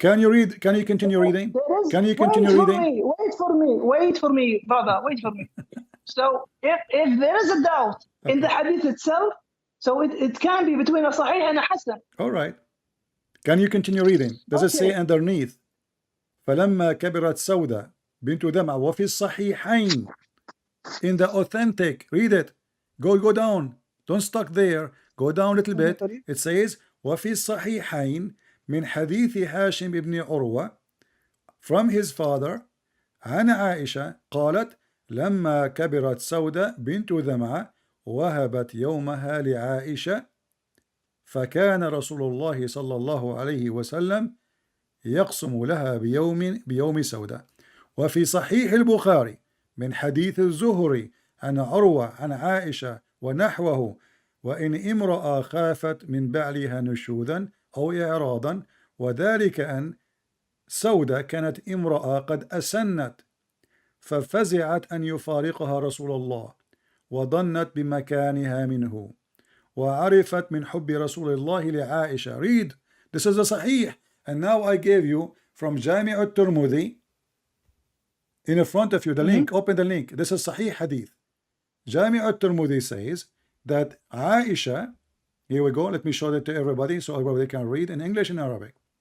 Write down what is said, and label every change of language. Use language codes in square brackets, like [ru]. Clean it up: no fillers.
[en] Can you read? Can you continue reading? Can you continue reading? Wait for me, brother. Wait for me. So if there is a doubt in the hadith itself, so it can be between a Sahih and a Hasan. All right. Can you continue reading? Does it say underneath? [ar] فلما كبرت سودة بنت دمعة وفي الصحيحين, [en] in the authentic, read it. Go down. Don't stuck there. Go down a little bit. [ar] It says وفي الصحيحين من حديث هاشم بن عروة, [en] from his father [ar] عن عائشة قالت لما كبرت سودة بنت دمعة وهبت يومها لعائشة فكان رسول الله صلى الله عليه وسلم يقسم لها بيوم سودة. وفي صحيح البخاري من حديث الزهري عن عروة عن عائشة ونحوه وإن امرأة خافت من بعلها نشوذا أو إعراضا وذلك أن سودة كانت امرأة قد أسنت ففزعت أن يفارقها رسول الله وظنت بمكانها منه وعرفت من حب رسول الله لعائشة. [en] Read. This is a Sahih. And now I gave you from Jami' al-Tirmidhi in front of you the link. Open the link. This is Sahih Hadith. Jami' al-Tirmidhi says that Aisha, here we go, let me show that to everybody so everybody can read in English and Arabic.